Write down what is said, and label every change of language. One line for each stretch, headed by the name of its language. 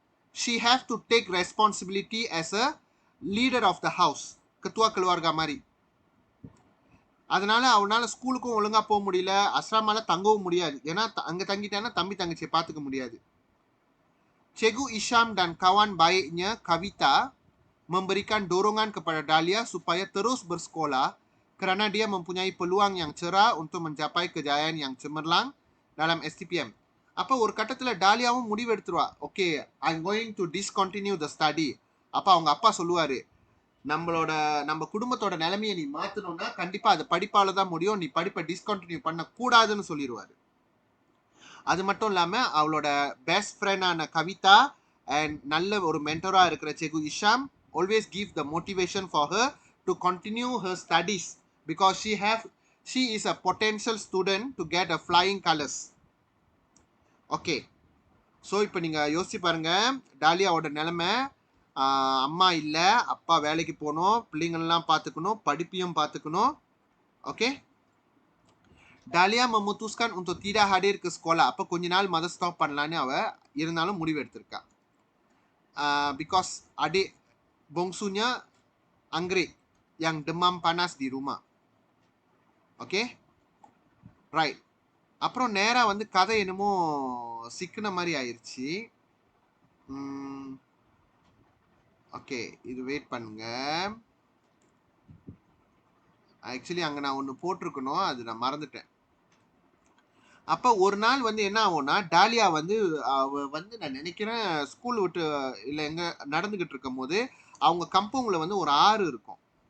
English: She have to take responsibility as a leader of the house.
Malay: Ketua keluarga mari.
Tamil: அதனால அவனால ஸ்கூலுக்கும் ஒழுங்கா போக முடியல, அஸ்ராமால தங்கவும் முடியாது. ஏன்னா அங்க தங்கிட்டானா தம்பி தங்கச்சியை பார்த்துக்க முடியாது.
Malay: Cikgu Isham dan kawan baiknya Kavita memberikan dorongan kepada Dahlia supaya terus bersekolah kerana dia mempunyai peluang yang cerah untuk mencapai kejayaan yang cemerlang dalam STPM.
Tamil: அப்ப ஒரு கட்டத்துல டாலியாவும் முடிவு எடுத்துருவா,
English: Okay I'm going to discontinue the study.
Tamil: அப்ப அவங்க அப்பா சொல்லுவாரு, நம்ம குடும்பத்தோட நிலைமையை நீ மாத்தணும்னா கண்டிப்பா அது படிப்பால தான் முடியும், நீ படிப்பை டிஸ்கண்டினியூ பண்ண கூடாதுன்னு சொல்லிடுவாரு. அது மட்டும் இல்லாம அவளோட பெஸ்ட் ஃப்ரெண்டான கவிதா அண்ட் நல்ல ஒரு மென்டரா இருக்கிற Segu Hisham
English: always give the motivation for her to continue her studies because she is a potential student to get a flying colors.
Tamil: Okay, so இப்போ நீங்கள் யோசிச்சு பாருங்க, டாலியாவோட நிலைமை, அம்மா இல்லை, அப்பா வேலைக்கு போகணும், பிள்ளைங்கள்லாம் பார்த்துக்கணும், படிப்பையும் பார்த்துக்கணும்.
Malay: ஓகே, Dahlia memutuskan untuk tidak hadir ke sekolah.
Tamil: அப்போ கொஞ்ச நாள் மத ஸ்டாப் பண்ணலான்னு அவ இருந்தாலும் முடிவு எடுத்திருக்கா.
English: Because
Malay: adik bongsunya Anggrek yang demam panas di rumah.
Tamil: Okay right. அப்புறம் நேரா வந்து கதை என்னமோ சிக்கின மாதிரி ஆயிடுச்சு. ஓகே, இது வெயிட் பண்ணுங்க. ஆக்சுவலி அங்கே நான் ஒன்று போட்டிருக்கணும், அது நான் மறந்துட்டேன். அப்போ ஒரு நாள் வந்து என்ன ஆகும்னா, டாலியா வந்து அவ வந்து நான் நினைக்கிறேன் ஸ்கூல் விட்டு இல்லை எங்கே நடந்துக்கிட்டு இருக்கும் போது அவங்க கம்பவுண்டில் வந்து ஒரு ஆறு இருக்கும்.